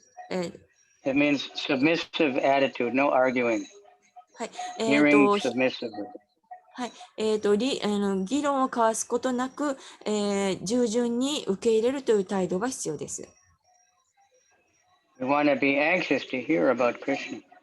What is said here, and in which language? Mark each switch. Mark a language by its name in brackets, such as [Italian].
[English] It means submissive attitude, no arguing. [Japanese] はい。 [English] Hearing submissively. [Japanese] はい。議論を交わすことなく、従順に受け入れるという態度が必要です。 [English] We want to be anxious to hear about Krishna.